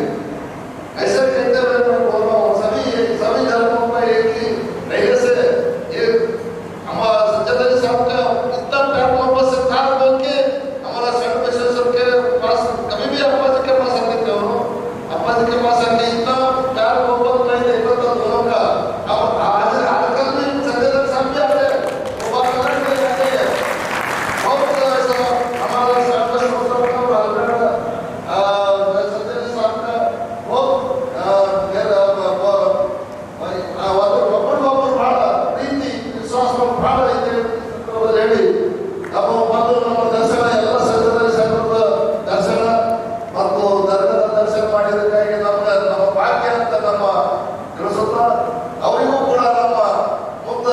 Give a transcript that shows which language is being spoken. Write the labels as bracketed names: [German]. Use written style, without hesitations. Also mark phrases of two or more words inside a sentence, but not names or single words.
[Hindi] ऐसे कहते हुए मैं बोल रहा हूँ, सभी धर्मों का एक ही रहने से ये हमारा संजय साहब का इतना प्यार मोहब्बत से था बोल के हमारा सर्वेश्वर के पास कभी भी अप्पा जी के पास आते थे, अप्पा जी के पास आके इतना प्यार मोहब्बत मैं देखता था दोनों का। अब आजकल भी संजय साहब भी आते हैं, वो बात अलग नहीं आते हैं, बहुत ऐसा हमारा सर्वेश्वर का संजय साहब का बहुत [Kannada] ಒಬ್ಬರಿಗೊಬ್ಬರು ಬಹಳ ಪ್ರೀತಿ ವಿಶ್ವಾಸವನ್ನು ಬಹಳ ಇದೆ ಹೇಳಿ ನಾವು ಬಂದು ನಮ್ಮ ದರ್ಶನ ಎಲ್ಲ ಸಂಘದಲ್ಲಿ ಸಂಘದ ದರ್ಶನ ಮತ್ತು ದರ್ಗದ ದರ್ಶನ ಮಾಡಿದ್ದಕ್ಕಾಗಿ ನಮ್ಮ ಭಾಗ್ಯ ಅಂತ ನಮ್ಮ ತಿಳಿಸುತ್ತಾ, ಅವರಿಗೂ ಕೂಡ ನಮ್ಮ ಮುಂದೆ